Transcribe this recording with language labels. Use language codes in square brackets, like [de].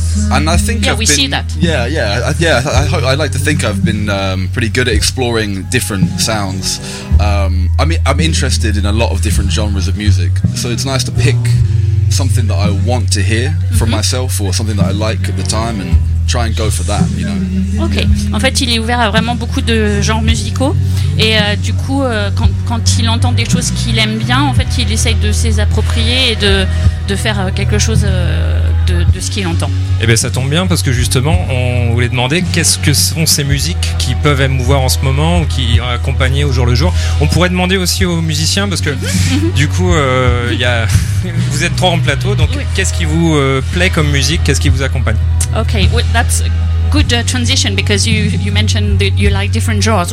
[en] And I think I like to think I've been pretty good at exploring different sounds. I'm interested in a lot of different genres of music, so it's nice to pick something that I want to hear from myself, or something that I like at the time, and try and go for that, you know. Okay. [fr] En fait, il est ouvert à vraiment beaucoup de genres musicaux, et du coup, quand il entend des choses qu'il aime bien, en fait, il essaye de s'y approprier et de faire quelque chose de ce qu'il entend. Eh bien, ça tombe bien, parce que justement, on voulait demander qu'est-ce que sont ces musiques qui peuvent émouvoir en ce moment ou qui accompagnent au jour le jour. On pourrait demander aussi aux musiciens, parce que du coup, y a... vous êtes trois en plateau, donc qu'est-ce qui vous plaît comme musique, qu'est-ce qui vous accompagne? [en] Ok, well, that's a good transition, because you mentioned that you like different genres.